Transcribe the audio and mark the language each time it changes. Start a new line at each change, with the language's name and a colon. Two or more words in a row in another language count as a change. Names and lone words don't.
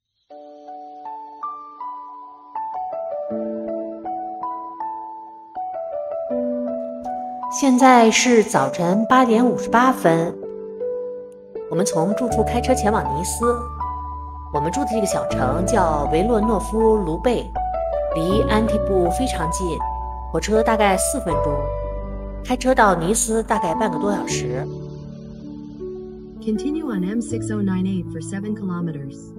Chinese: 现在是早晨8点58分，我们从住处開車前往尼斯。我們住的這個小城叫維洛諾夫盧貝，離安提布非常近，火車大概4分鐘，開車到尼斯大概半個多小時。
English: Continue on M6098 for 7 kilometers.